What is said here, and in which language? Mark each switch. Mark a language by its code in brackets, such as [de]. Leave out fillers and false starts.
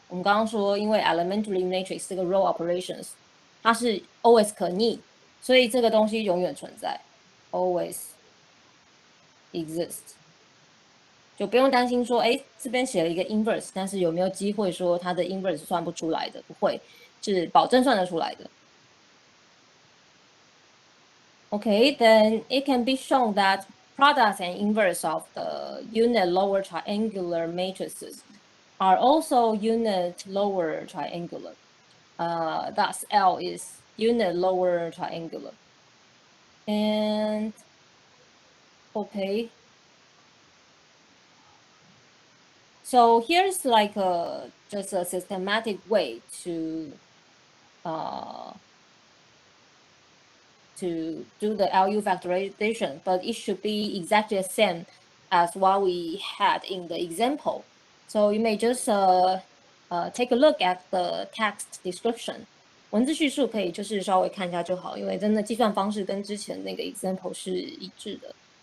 [zh] 我们刚刚说，因为 elementary matrix 这个 row operations， 它是 always 可逆，所以这个东西永远存在 ， [en] always exist， [zh] 就不用担心说，哎，这边写了一个 inverse， 但是有没有机会说它的 inverse 算不出来的？不会，是保证算得出来的。 [en] Okay, then it can be shown that products and inverse of the unit lower triangular matrices are also unit lower triangular. Thus, L is unit lower triangular. And okay, so here's like just a systematic way to do the LU factorization, but it should be exactly the same as what we had in the example. So you may just take a look at the text description. [zh] 文字叙述可以就是稍微看一下就好，因为真的计算方式跟之前那个 example 是一致的。